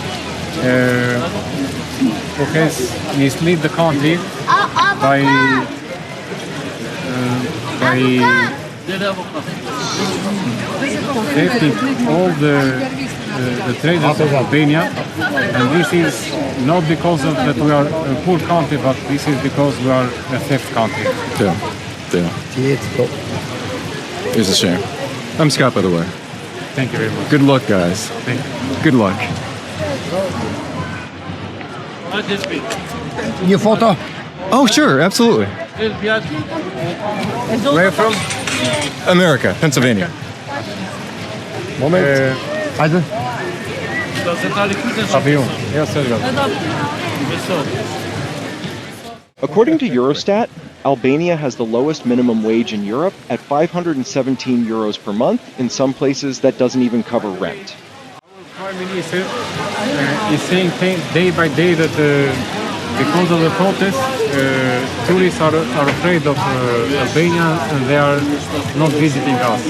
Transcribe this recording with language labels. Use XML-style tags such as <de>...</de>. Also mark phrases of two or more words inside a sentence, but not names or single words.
<en>who has misled the country by thefting all the treasures of Albania, and this is not because of that we are a poor country, but this is because we are a theft country. It's a shame. I'm Scott, by the way. Thank you very much. Good luck, guys. Thank you. Good luck.</en> <sq>Një foto?</sq> <en>Oh, sure, absolutely. Where from? America, Pennsylvania.</en> <sq>Moment. Hajde. Avion.</sq> <en>Yes, sir. According to Eurostat, Albania has the lowest minimum wage in Europe at 517 euros per month. In some places, that doesn't even cover rent. Prime Minister is saying day by day that because of the protests, tourists are afraid of Albania and they are not visiting us.</en>